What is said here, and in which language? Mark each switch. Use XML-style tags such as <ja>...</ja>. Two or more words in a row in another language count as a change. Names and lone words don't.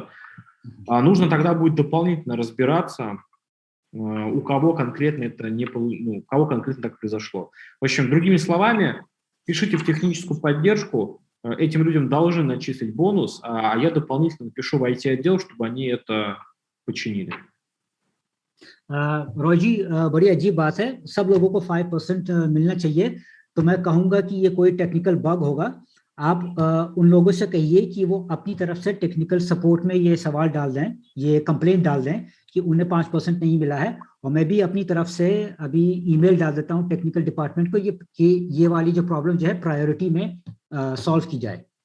<ru>Нужно тогда будет дополнительно разбираться, у кого конкретно это не, у кого конкретно так произошло. В общем, другими словами, пишите в техническую поддержку, этим людям должны начислить бонус, а я дополнительно напишу в IT-отдел, чтобы они это починили.</ru> <hi>रोजी, बड़ी अजीब बात है, सब लोगों को 5% मिलना चाहिए, तो मैं कहूँगा कि ये कोई</hi> <en>technical bug</en> <hi>होगा। आप उन लोगों से कहिए कि वो अपनी तरफ से</hi> <en>technical support</en> <hi>में ये सवाल डाल दें, ये कंप्लेंट डाल दें कि उन्हें 5% नहीं मिला है, और मैं भी अपनी तरफ से अभी ईमेल डाल देता हूँ</hi> <en>technical department</en> <hi>को कि ये वाली जो प्रॉब्लम जो है प्रायोरिटी में सॉल्व की जाए।</hi>